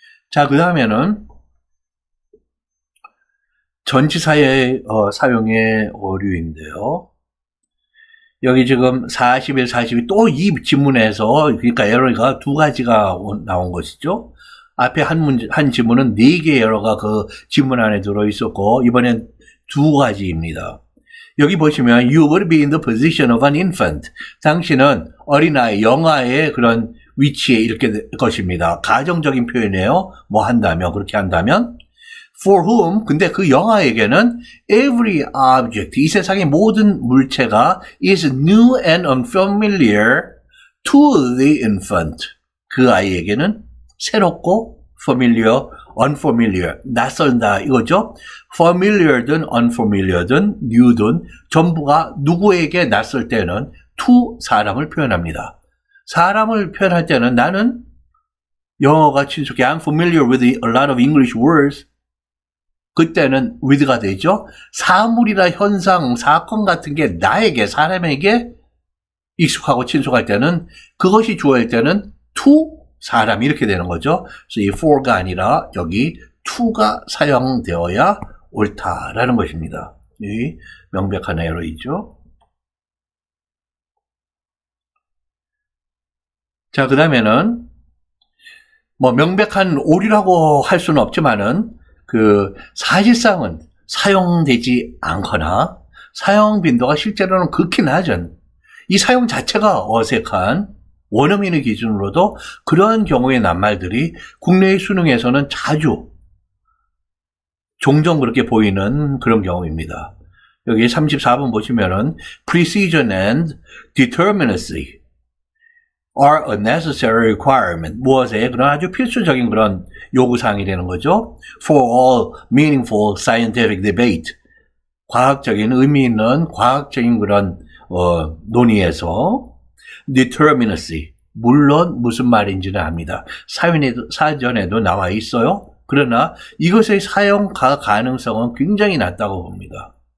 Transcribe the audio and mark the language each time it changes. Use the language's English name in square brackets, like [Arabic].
[Korean] 자, 그 다음에는 전치사의 사용의 오류인데요. 여기 지금 41, 42 또 이 지문에서 그러니까 에러가 두 가지가 나온 것이죠. 앞에 한 지문은 4개의 에러가 그 지문 안에 들어있었고 이번엔 두 가지입니다. 여기 보시면 [English] you would be in the position of an infant. [Korean] 당신은 어린아이, 영아의 그런 위치에 이렇게 될 것입니다. 가정적인 표현이에요. 뭐 한다면, 그렇게 한다면 for whom, 근데 그 영아에게는 [English] every object, [Korean] 이 세상의 모든 물체가 [English] is new and unfamiliar to the infant. [Korean] 그 아이에게는 새롭고 familiar, unfamiliar, 낯선다 이거죠. familiar든 unfamiliar든 new든 전부가 누구에게 낯설 때는 to 사람을 표현합니다. 사람을 표현할 때는 나는 영어가 친숙해 [English] I'm familiar with a lot of English words. [Korean] 그때는 with가 되죠. 사물이나 현상, 사건 같은 게 나에게, 사람에게 익숙하고 친숙할 때는 그것이 주어일 때는 to 사람 이렇게 되는 거죠. 그래서 이 for가 아니라 여기 to가 사용되어야 옳다라는 것입니다. 이 명백한 에러이죠. 자, 그 다음에는 뭐 명백한 오류라고 할 수는 없지만은 그 사실상은 사용되지 않거나 사용 빈도가 실제로는 극히 낮은 이 사용 자체가 어색한 원어민의 기준으로도 그러한 경우의 낱말들이 국내의 수능에서는 자주 종종 그렇게 보이는 그런 경우입니다. 여기 34번 보시면은 [English] precision and determinacy are a necessary requirement. [Korean] 무엇에 그런 아주 필수적인 그런 요구사항이 되는 거죠. [English] For all meaningful scientific debate. [Korean] 과학적인 의미 있는 과학적인 그런 논의에서 determinacy. 물론 무슨 말인지는 압니다. 사전에도 나와 있어요. 그러나 이것의 사용 가능성은 굉장히 낮다고 봅니다.